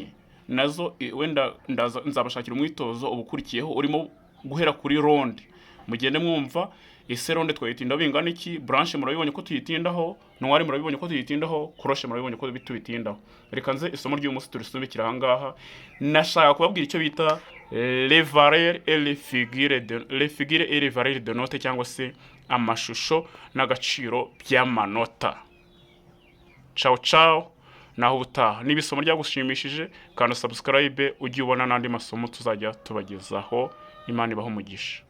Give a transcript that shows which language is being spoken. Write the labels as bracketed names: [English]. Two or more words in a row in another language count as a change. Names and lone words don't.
[Kinyarwanda] Nazo wenda nzabashakira umwitozo ubukurikiyeho urimo guhera kuri ronde. Mugende mwumva ese ronde twayitinda bingana iki. Branche murabibonye ko tuyitindaho, ntwari murabibonye ko tuyitindaho, crochet murabibonye ko bitindaho. Reka nze isomo ry'umunsi turisubikira aha ngaha. Nashaka kubabwira icyo bita [French] les valeurs et les figures et les valeurs de note [Kinyarwanda] cyangwa se amashusho n'agaciro by'amanota. Ciao naho ubutaha. Niba isomo ryagushimishije kandi subscribe ujye ubona n'andi masomo tuzajya tubagezaho. Imana ibaho umugisha.